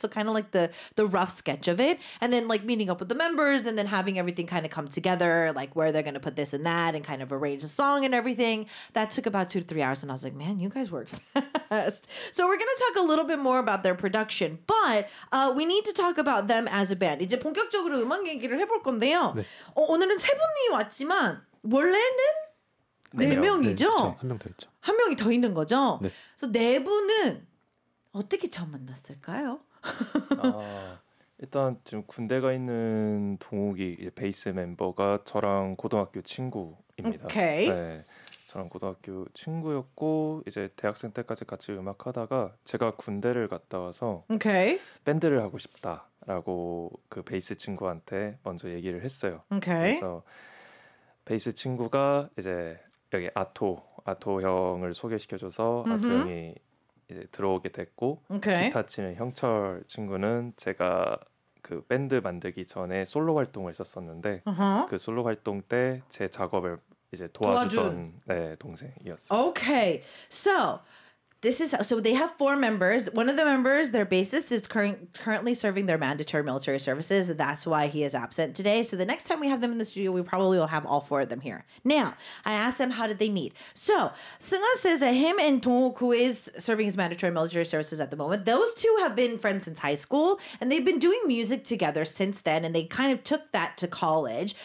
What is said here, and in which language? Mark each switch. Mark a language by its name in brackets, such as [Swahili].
[English] So kind of like the rough sketch of it. And then like meeting up with the members and then having everything kind of come together, like where they're going to put this and that and kind of arrange the song and everything. That took about 2 to 3 hours. And I was like, man, you guys work fast. So we're going to talk a little bit more about their production, but we need to talk about them as a band. [Korean] 이제 본격적으로 음악 얘기를 해볼 건데요. 네. 오늘은 세 분이 왔지만 원래는 네 명이죠. 네, 한 명 더 있죠. 한 명이 더 있는 거죠. 네. 그래서 네 분은 어떻게 처음 만났을까요? 일단 지금 군대가 있는 동욱이 베이스 멤버가 저랑 고등학교 친구입니다. [English] 오케이. [Korean] 네, 저랑 고등학교 친구였고 이제 대학생 때까지 같이 음악하다가 제가 군대를 갔다 와서 [English] 오케이. [Korean] 밴드를 하고 싶다라고 그 베이스 친구한테 먼저 얘기를 했어요. [English] 오케이. [Korean] 그래서 베이스 친구가 이제 여기 아토 형을 소개시켜줘서 아토 형이 이제 들어오게 됐고 [English] 오케이. [Korean] 기타 치는 형철 친구는 제가 그 밴드 만들기 전에 솔로 활동을 했었었는데 그 솔로 활동 때 제 작업을 이제 도와주던 네, 동생이었어요. [English] Okay. So so they have 4 members. One of the members, their bassist, is currently serving their mandatory military services. That's why he is absent today. So the next time we have them in the studio, we probably will have all 4 of them here. Now, I asked them, how did they meet? So Seungwon says that him and Dong-wook, who is serving his mandatory military services at the moment, those two have been friends since high school, and they've been doing music together since then, and they kind of took that to college.